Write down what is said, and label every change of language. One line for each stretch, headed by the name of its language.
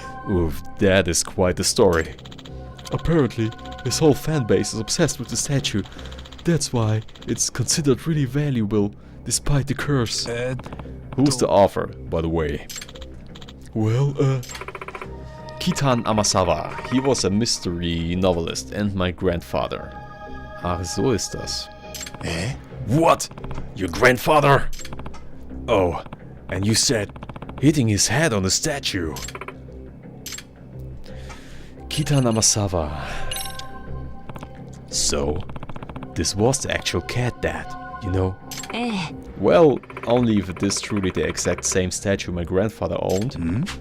English: Oof, that is quite the story. Apparently, his whole fan base is obsessed with the statue. That's why it's considered really valuable, despite the curse. Who's the author, by the way? Well, Kitan Amasawa. He was a mystery novelist and my grandfather.
German: Ach, so ist das.
English: What? Your grandfather? Oh, And you said hitting his head on the statue. Kita Namasawa. So, this was the actual cat that, you know? Well, only if it is truly the exact same statue my grandfather owned.